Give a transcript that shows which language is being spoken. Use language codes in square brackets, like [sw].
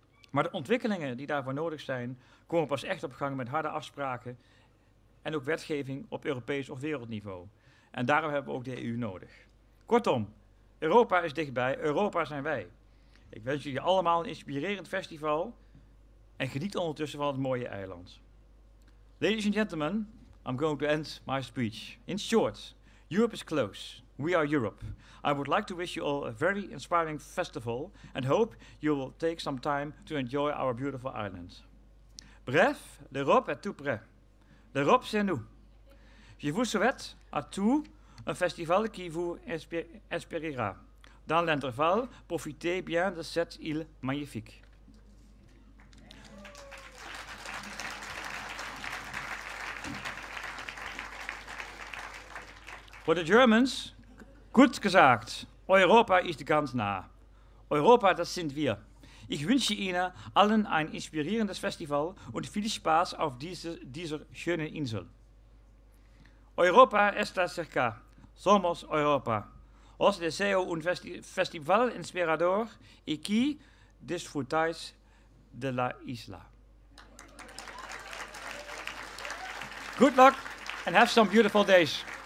[nl] Maar de ontwikkelingen die daarvoor nodig zijn, komen pas echt op gang met harde afspraken en ook wetgeving op Europees of wereldniveau. En daarom hebben we ook de EU nodig. Kortom, Europa is dichtbij, Europa zijn wij. Ik wens jullie allemaal een inspirerend festival en geniet ondertussen van het mooie eiland. [en] Ladies and gentlemen, I'm going to end my speech. In short, Europe is close. We are Europe. I would like to wish you all a very inspiring festival and hope you will take some time to enjoy our beautiful island. [fr] Bref, l'Europe est tout près. L'Europe c'est nous. Je vous souhaite à tous un festival qui vous inspirera. Dans l'intervalle, profitez bien de cette île magnifique. [en] For the Germans, [de] gut gesagt, Europa ist ganz nah. Europa, das sind wir. Ich wünsche Ihnen allen ein inspirierendes Festival und viel Spaß auf dieser schönen Insel. [es] Europa está cerca. Somos Europa. Os deseo un festival inspirador y que disfrutáis de la isla. [en] Good luck and have some beautiful days.